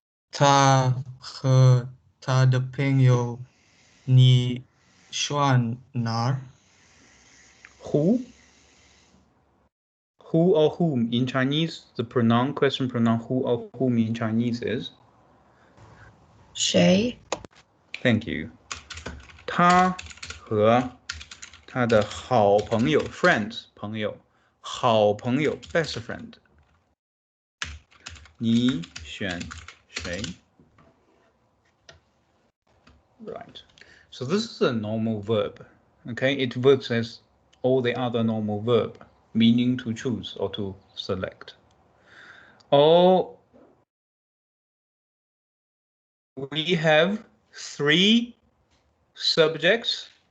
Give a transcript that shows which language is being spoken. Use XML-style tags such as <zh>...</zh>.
<zh>他和他的朋友，你选哪儿？</zh> <en>Who? Who or whom in Chinese, the pronoun, question pronoun who or whom in Chinese is?</en> <zh>谁?</zh> <en>Thank you.</en> <zh>他和他的好朋友 friends 朋友好朋友</zh> <en>best friend</en> <zh>你选谁</zh> <en>Right. So this is a normal verb. Okay, it works as all the other normal verb, meaning to choose or to select. Or we have three subjects.</en>